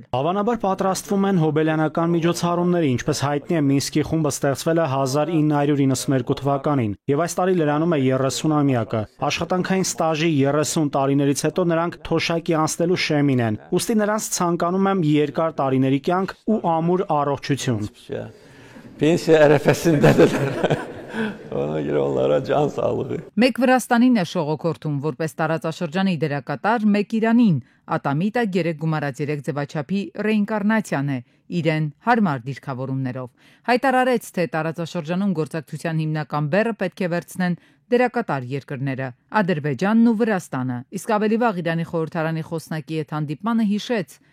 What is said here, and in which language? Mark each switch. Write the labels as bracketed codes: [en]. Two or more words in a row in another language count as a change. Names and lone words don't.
[hy] Հավանաբար պատրաստվում են հոբելյանական միջոցառումների, ինչպես հայտնի է Մինսկի խումբը ստեղծվել է 1992 թվականին, եւ այս տարի լրանում է 30-ամյակը։ Աշխատանքային ստաժի 30 տարիներից հետո նրանք թոշակի անցնելու շեմին են, ուստի նրանց ցանկանում եմ երկար տարիների կյանք ու ամուր առողջություն։ [az] Pensiya ərəfəsindədirlər. Ona görə onlara can sağlığı. [hy] Մեկ Վրաստանին է շողոքորթում որպես տարածաշրջանի դերակատար, մեկ Իրանին։ Ատամիտը 3x3 ձևաչափի ռեինկարնացիան է, իրեն հարմար դիրքավորումներով։ Հայտարարեց, թե տարածաշրջանում գործակցության հիմնական բեռը պետք է վերցնեն դերակատար երկրները՝ Ադրբեջանն ու Վրաստանը։ Իսկ ավելի վաղ Իրանի խորհրդարանի խոսնակի հետ հանդիպմանը հիշեց